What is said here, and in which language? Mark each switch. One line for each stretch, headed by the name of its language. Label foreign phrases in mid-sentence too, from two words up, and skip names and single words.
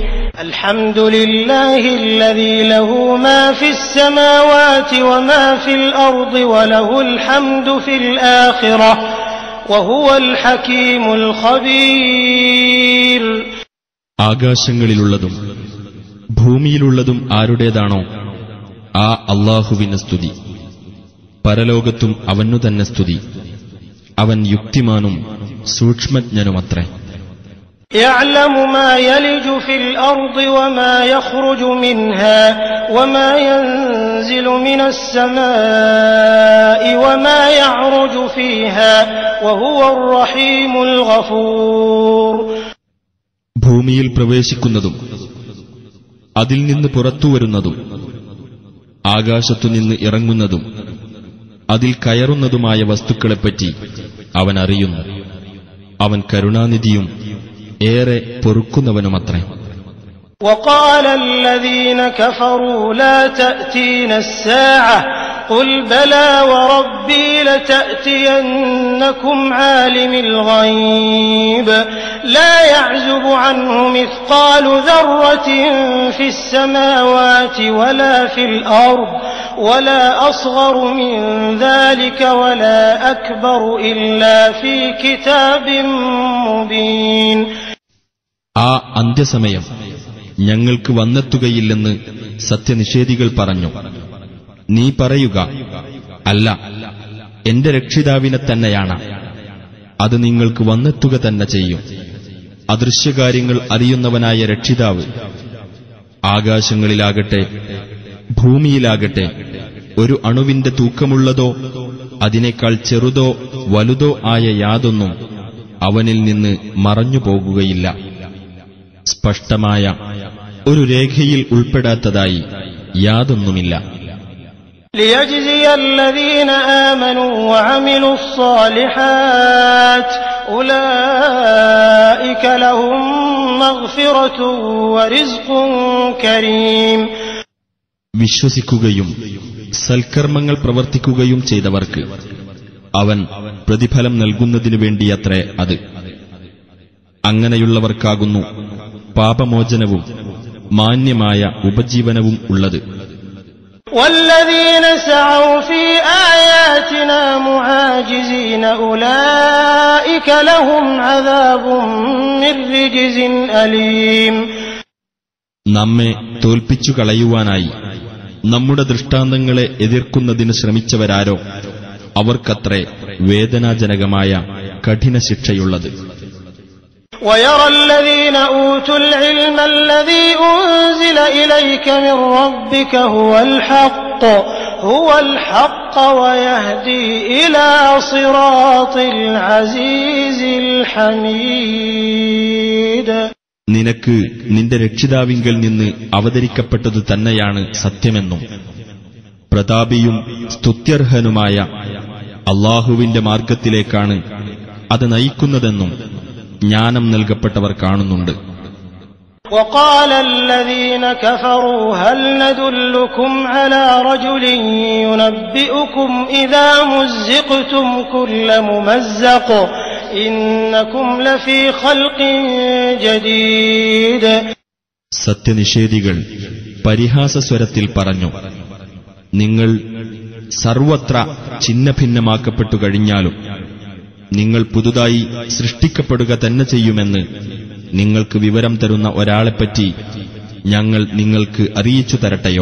Arabic: الحمد لله الذي له ما في السماوات وما في الأرض وله الحمد في الآخرة وهو الحكيم الخبير.
Malayalam: ആകാശങ്ങളിലുള്ളതും ഭൂമിയിലുള്ളതും ആരുടേതാണോ ആ അല്ലാഹുവിന് സ്തുതി. പരലോകത്തും അവനു തന്നെ സ്തുതി. അവൻ യുക്തിമാനും സൂക്ഷ്മജ്ഞനുമത്രേ.
Arabic: يعلم ما يلج في الأرض وما يخرج منها وما ينزل من السماء وما يعرج فيها وهو الرحيم الغفور.
Malayalam: ഭൂമിയിൽ പ്രവേശിക്കുന്നതും അതിൽ നിന്ന് പുറത്തുവരുന്നതും ആകാശത്തുനിന്ന് ഇറങ്ങുന്നതും അതിൽ കയറുന്നതുമായ വസ്തുക്കളെപ്പറ്റി അവൻ അറിയുന്നു. അവൻ കരുണാനിധിയും ഏറെ പൊറുക്കുന്നവനുമത്രേ.
Arabic: وقال الذين كفروا لا تأتينا الساعة قل بلى وربي لتأتينكم عالم الغيب لا يعزب عنه مثقال ذرة في السماوات ولا في الأرض ولا أصغر من ذلك ولا أكبر إلا في كتاب مبين.
Malayalam: ആ അന്ത്യസമയം ഞങ്ങൾക്ക് വന്നെത്തുകയില്ലെന്ന് സത്യനിഷേധികൾ പറഞ്ഞു. നീ പറയുക, അല്ല, എന്റെ രക്ഷിതാവിനെ തന്നെയാണ്. അത് നിങ്ങൾക്ക് വന്നെത്തുക തന്നെ ചെയ്യും. അദൃശ്യകാര്യങ്ങൾ അറിയുന്നവനായ രക്ഷിതാവ്. ആകാശങ്ങളിലാകട്ടെ ഭൂമിയിലാകട്ടെ ഒരു അണുവിന്റെ തൂക്കമുള്ളതോ അതിനേക്കാൾ ചെറുതോ വലുതോ ആയ യാതൊന്നും അവനിൽ നിന്ന് മറഞ്ഞു പോകുകയില്ല. സ്പഷ്ടമായ ഒരു രേഖയിൽ ഉൾപ്പെടാത്തതായി യാതൊന്നുമില്ല.
Arabic: ليجزي الذين آمنوا وعملوا الصالحات أولئك لهم مغفرة ورزق كريم.
Malayalam: വിശ്വസിക്കുകയും സൽക്കർമ്മങ്ങൾ പ്രവർത്തിക്കുകയും ചെയ്തവർക്ക് അവൻ പ്രതിഫലം നൽകുന്നതിനു വേണ്ടിയത്രേ അത്. അങ്ങനെയുള്ളവർക്കാകുന്നു പാപമോചനവും മാന്യമായ ഉപജീവനവും ഉള്ളത്.
Arabic: والذين سعوا في آياتنا معاجزين أولئك لهم عذاب من رجز أليم.
Malayalam: നമ്മെ തോൽപ്പിച്ചു കളയുവാനായി നമ്മുടെ ദൃഷ്ടാന്തങ്ങളെ എതിർക്കുന്നതിന് ശ്രമിച്ചവരാരോ അവർക്കത്രേ വേദനാജനകമായ കഠിന ശിക്ഷയുള്ളത്.
Arabic: ويرى الذين أوتوا العلم الذي أنزل إليك من ربك هو الحق ويهدي إلى صراط العزيز الحميد.
Malayalam: നിനക്ക് നിന്റെ രക്ഷിതാവിങ്കൽ നിന്ന് അവതരിക്കപ്പെട്ടതു തന്നെയാണ് സത്യമെന്നും പ്രതാപിയും സ്തുത്യർഹനുമായ അല്ലാഹുവിന്റെ മാർഗത്തിലേക്കാണ് അത് നയിക്കുന്നതെന്നും ജ്ഞാനം നൽകപ്പെട്ടവർ കാണുന്നുണ്ട്.
Arabic: وقال الذين كفروا هل ندلكم على رجل ينبئكم إذا مزقتم كل ممزق إنكم لفي خلق جديد.
Malayalam: സത്യനിഷേധികൾ പരിഹാസസ്വരത്തിൽ പറഞ്ഞു, നിങ്ങൾ സർവത്ര ഛിന്നഭിന്നമാക്കപ്പെട്ടു കഴിഞ്ഞാലും നിങ്ങൾ പുതുതായി സൃഷ്ടിക്കപ്പെടുക തന്നെ ചെയ്യുമെന്ന് നിങ്ങൾക്ക് വിവരം തരുന്ന ഒരാളെപ്പറ്റി ഞങ്ങൾ നിങ്ങൾക്ക് അറിയിച്ചു തരട്ടെയോ?